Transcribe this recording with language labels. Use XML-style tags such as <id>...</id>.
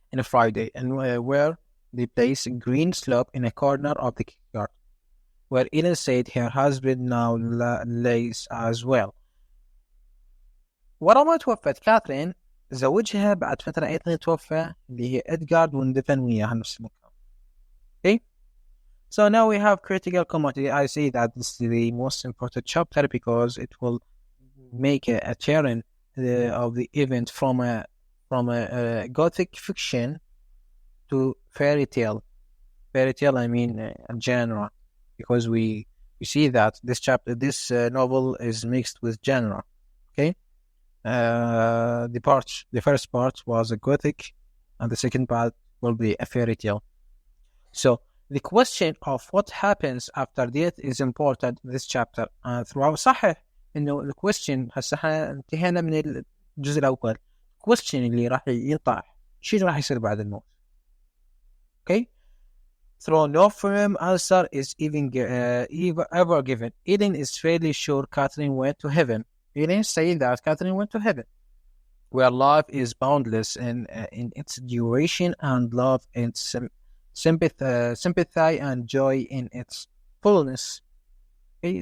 <en>In a Friday, and where they placed a green slope in a corner of the kirkyard, where Ellen said her husband now lays as well.</en> <ar>ورا ما توفت كاثرين زوجها بعد فترة أيضا توفى اللي هي إدغار واندفن وياها نفس المكان.</ar> <en>Okay, so now we have critical commentary. I say that this is the most important chapter because it will make a turn of the event from a gothic fiction to fairy tale. Fairy tale, I mean a genre, because we see that this novel is mixed with genre. Okay, the first part was a gothic, and the second part will be a fairy tale. So the question of what happens after death is important in this chapter. throughout</en> <ar>صحيح إنه</ar> <en>the question</en> <ar>هسه انتهينا من الجزء الأول.</ar> <en>question</en> <ar>اللي راح ينطرح شو راح يصير بعد الموت.</ar> <en>Okay, so no firm answer is ever given. Eden is fairly sure Catherine went to heaven. Eden saying that Catherine went to heaven, where life is boundless in its duration, and love in sympathy and joy in its fullness. Okay?</en>